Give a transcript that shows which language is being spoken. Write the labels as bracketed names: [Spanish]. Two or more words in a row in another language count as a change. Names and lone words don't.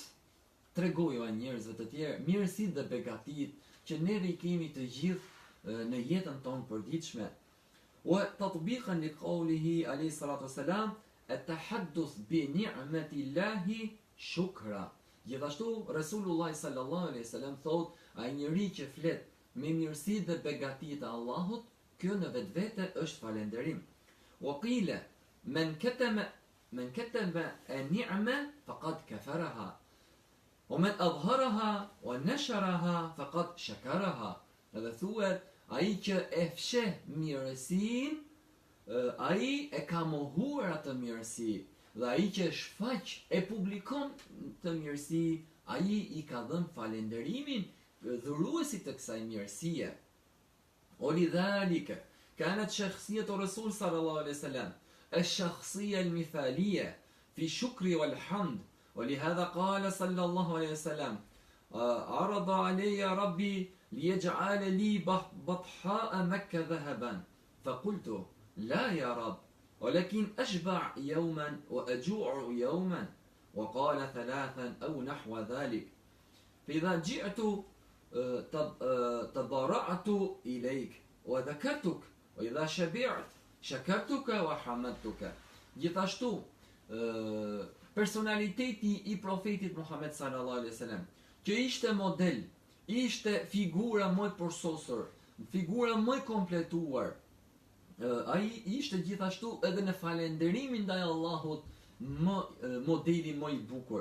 [Albanian] Tregojo njerëzve të tjerë mirësitë dhe begatitë që neve i kemi të gjithë në jetën tonë përditshme. [Arabic] وتطبيقا لقوله عليه الصلاة والسلام التحدث بنعمة الله شكر. [Albanian] Gjithashtu Resulullah [Arabic] صلى الله عليه وسلم [Albanian] thot ai njeri që flet me mirësitë dhe begatitë e Allahut, kjo në vetvete është falenderim. [Arabic] وقيل من كتم النعمة فقد كفرها ومن أظهرها ونشرها فقد شكرها. [Albanian] Dhe thuhet ai që e fsheh mirësinë, ai e ka mohuar atë mirësi. Dhe ai që shfaq e publikon të mirësi, ai i ka dhënë falenderimin dhuruesit të kësaj mirësie. [Arabic] ولذلك كانت شخصية الرسول صلى الله عليه وسلم الشخصية المثالية في الشكر والحمد. ولهذا قال صلى الله عليه وسلم عرض علي ربي ليجعل لي بطحاء مكة ذهبا فقلت لا يا رب ولكن أشبع يوما وأجوع يوما وقال ثلاثا أو نحو ذلك. فإذا جئت تضرعت إليك وذكرتك وإذا شبعت شكرتك وحمدتك. [Albanian] Gjithashtu personaliteti i profetit Muhammed [Arabic] صلى الله عليه وسلم, [Albanian] që ishte model, ishte figura më e përsosur, figura më e kompletuar, ai ishte gjithashtu edhe në falenderimin ndaj Allahut modeli më i bukur.